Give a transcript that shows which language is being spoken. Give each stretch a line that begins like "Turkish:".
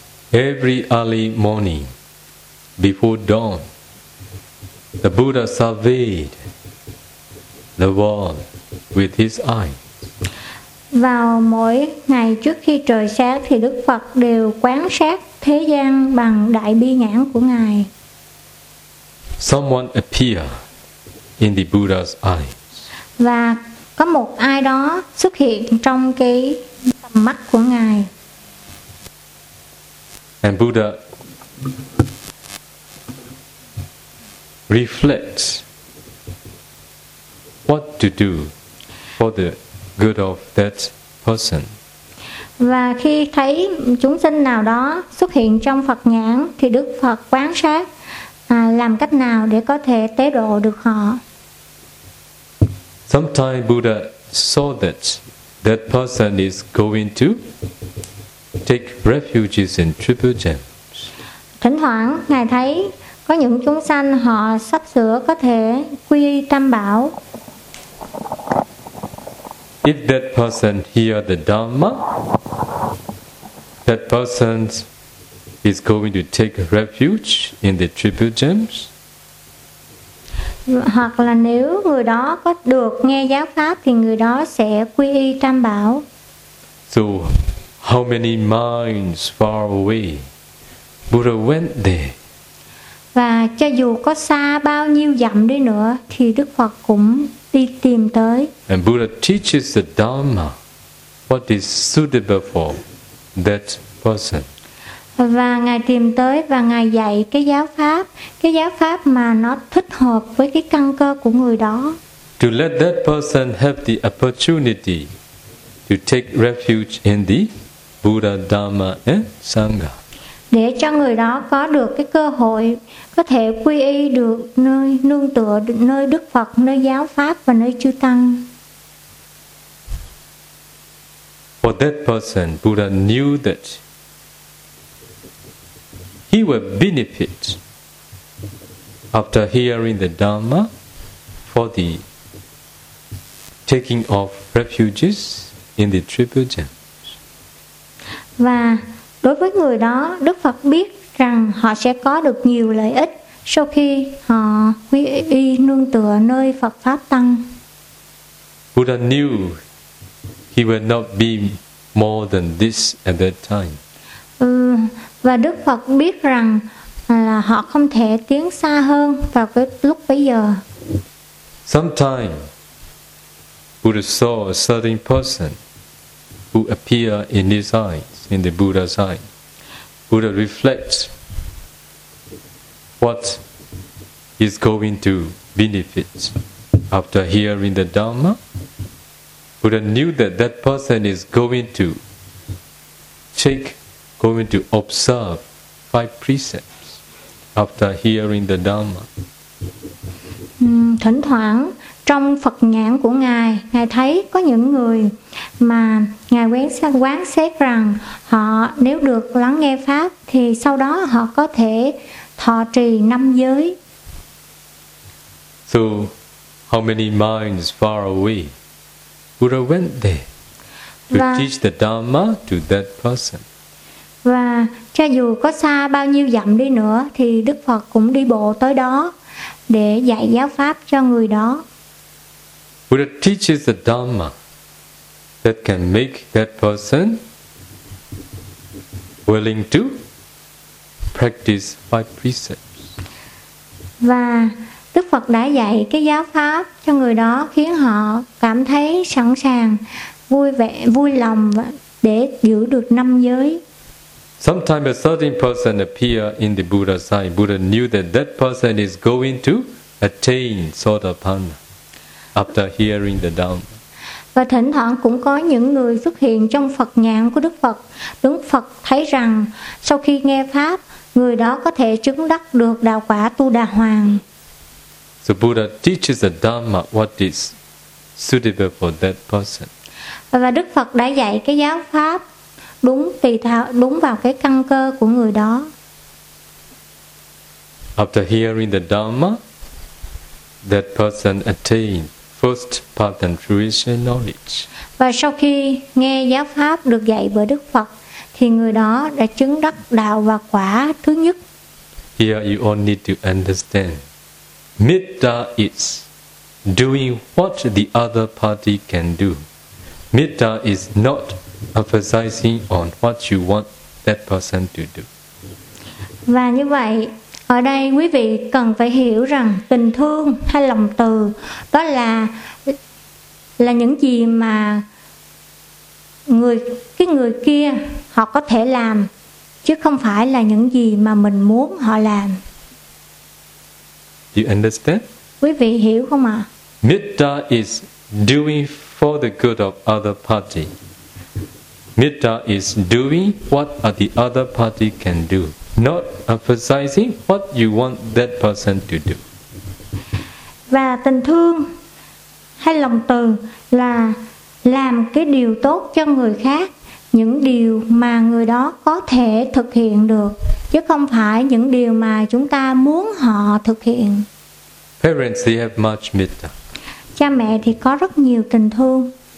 English: Every early morning, before dawn, the Buddha surveyed the world with his eye.
Vietnamese: Vào mỗi ngày trước khi trời sáng thì Đức Phật đều quan sát thế gian bằng đại bi nhãn của Ngài.
English: Someone appear in the Buddha's eye.
Vietnamese: Và có một ai đó xuất hiện trong cái tầm mắt của Ngài.
English: And Buddha reflects what to do for the good of that person.
Vietnamese: Và khi thấy chúng sinh nào đó xuất hiện trong Phật nhãn thì Đức Phật quán sát làm cách nào để có thể tế độ được họ.
English: Sometimes Buddha saw that that person is going to take refuge in triple gems.
Vietnamese: Thỉnh thoảng Ngài thấy có những chúng sanh họ sắp sửa có thể quy tam bảo.
English: If that person hear the Dhamma, that person is going to take refuge in the triple gems.
Vietnamese: Hoặc là nếu người đó có được nghe giáo pháp thì người đó sẽ quy y tam bảo.
English: So, how many miles far away Buddha went there?
Vietnamese: Và cho dù có xa bao nhiêu dặm đi nữa thì Đức Phật cũng đi tìm tới.
English: And Buddha teaches the Dharma what is suitable for that person.
Vietnamese: Và Ngài tìm tới và Ngài dạy cái giáo pháp mà nó thích hợp với cái căn cơ của người đó.
English: To let that person have the opportunity to take refuge in the Buddha, Dharma and Sangha.
Vietnamese: Để cho người đó có được cái cơ hội có thể quy y được nơi nương tựa, nơi Đức Phật, nơi giáo pháp và nơi chư tăng.
English: For that person, Buddha knew that he will benefit after hearing the Dharma for the taking of refuges in the triple gems.
Vietnamese: Và đối với người đó, Đức Phật biết rằng họ sẽ có được nhiều lợi ích sau khi họ quy y nương tựa nơi Phật Pháp Tăng.
English: Buddha knew he will not be more than this at that time.
Vietnamese: Và Đức Phật biết rằng là họ không thể tiến xa hơn vào cái lúc bấy giờ.
English: Sometime Buddha saw a certain person who appear in his eyes, in the Buddha's eye. Buddha reflects what is going to benefit after hearing the Dhamma. Buddha knew that that person is going to check, going to observe five precepts after hearing the Dhamma.
Vietnamese: Thỉnh thoảng trong Phật nhãn của Ngài, Ngài thấy có những người mà Ngài quán xét rằng họ nếu được lắng nghe Pháp thì sau đó họ có thể thọ trì năm giới.
English: So, how many miles far away Buddha went there to teach the Dhamma to that person?
Vietnamese: Và cho dù có xa bao nhiêu dặm đi nữa thì Đức Phật cũng đi bộ tới đó để dạy giáo Pháp cho người đó.
English: Buddha teaches the Dhamma that can make that person willing to practice five precepts.
Vietnamese: Và Đức Phật đã dạy cái giáo pháp cho người đó khiến họ cảm thấy sẵn sàng, vui vẻ, vui lòng để giữ được năm giới.
English: Sometimes a certain person appear in the Buddha's eye. Buddha knew that that person is going to attain Sotapanna after hearing the Dhamma.
Vietnamese: Và thỉnh thoảng cũng có những người xuất hiện trong Phật nhãn của Đức Phật. Đức Phật thấy rằng sau khi nghe pháp, người đó có thể chứng đắc được đạo quả Tu Đà Hoàng.
English: The Buddha teaches the Dhamma what is suitable for that person.
Vietnamese: Và Đức Phật đã dạy cái giáo pháp đúng tùy theo đúng vào cái căn cơ của người đó.
English: After hearing the Dhamma, that person attained first path and fruition knowledge.
Vietnamese: Và sau khi nghe giáo pháp được dạy bởi Đức Phật, thì người đó đã chứng đắc đạo và quả thứ nhất.
English: Here you all need to understand. Mitta is doing what the other party can do. Mitta is not emphasizing on what you want that person to do.
Vietnamese: Và như vậy, ở đây quý vị cần phải hiểu rằng tình thương hay lòng từ đó là những gì mà người kia họ có thể làm, chứ không phải là những gì mà mình muốn họ làm.
English: You understand?
Vietnamese: Quý vị hiểu không ạ?
English: Mitta is doing for the good of other party. Mitta is doing what the other party can do, not emphasizing what you want that person to do.
Vietnamese: Và tình thương hay lòng từ là làm cái điều tốt cho người khác, những điều mà người đó có thể thực hiện được, chứ không phải những điều mà chúng ta muốn họ thực hiện.
English: Parents, they have much mitta.
Vietnamese: Cha mẹ thì có rất nhiều tình thương.